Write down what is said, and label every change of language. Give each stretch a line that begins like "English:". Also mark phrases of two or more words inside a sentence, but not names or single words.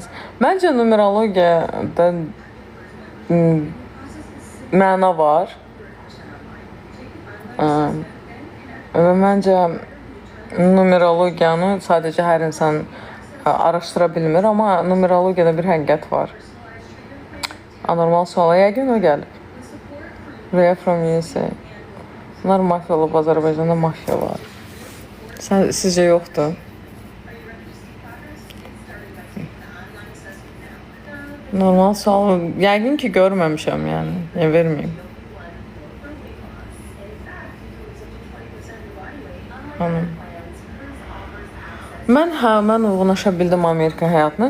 Azerbaijani: Məncə numerologiyada məna var. Və məncə numerologiyanı sadəcə hər insan araşdıra bilmir, amma numerologiyada bir həqiqət var. Anormal suala yəqin o gəlib.
English: Rhea from USA.
Azerbaijani: Bunlar mafya olub, Azərbaycanda mafya var. Sizcə yoxdur? Normal sual, yəqin ki görməmişəm, yəni verməyim. Mən uyğunlaşa bildim Amerika həyatına.